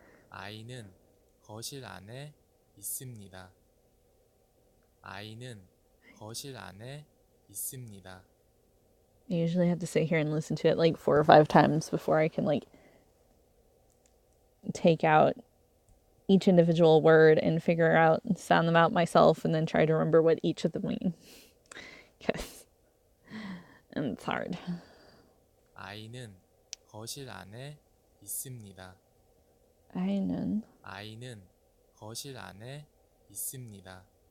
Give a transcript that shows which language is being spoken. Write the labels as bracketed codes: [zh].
[ko] 아이는 거실 안에 있습니다. 아이는 거실 안에 있습니다. [en] I usually have to sit here and listen to it like 4 or 5 times before I can like take out each individual word and figure out and sound them out myself and then try to remember what each of them mean. And it's hard. [ko] 아이는 거실 안에 있습니다. 아이는 아이는 거실 안에 있습니다.